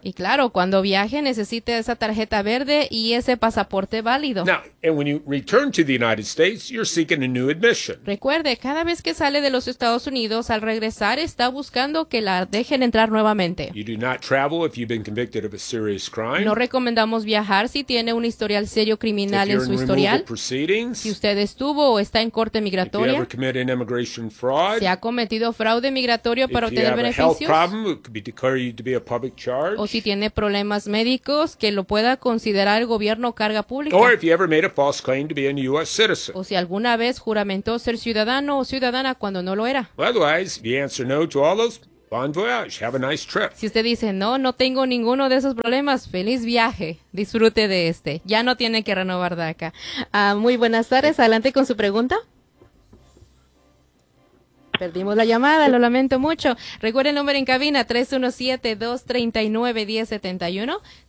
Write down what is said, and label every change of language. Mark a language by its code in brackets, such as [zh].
[es] Y claro, cuando viaje necesita esa tarjeta verde y ese pasaporte válido. [en] Now, and when you return to the United States, you're seeking a new admission. [es] Recuerde, cada vez que sale de los Estados Unidos, al regresar está buscando que la dejen entrar nuevamente. [en] You do not travel if you've been convicted of a serious crime. [es] No recomendamos viajar si tiene un historial serio criminal en su historial. [en] If you're in removal proceedings. [es] Si usted estuvo o está en corte migratoria. [en] If you ever committed an immigration fraud. [es] Si ha cometido fraude migratorio para obtener beneficios. [en] If you have a health problem, it could be declare you to be a public charge. [es] O si tiene problemas médicos, que lo pueda considerar el gobierno carga pública. [en] Or if you ever made a false claim to be a U.S. citizen. [es] O si alguna vez juramentó ser ciudadano o ciudadana cuando no lo era. [en] Otherwise, if you answer no to all those, bon voyage, have a nice trip. [es] Si usted dice, no, no tengo ninguno de esos problemas, feliz viaje, disfrute de este. Ya no tiene que renovar DACA. Muy buenas tardes, adelante con su pregunta. Perdimos la llamada, lo lamento mucho. Recuerde el número en cabina, 317-239-1071.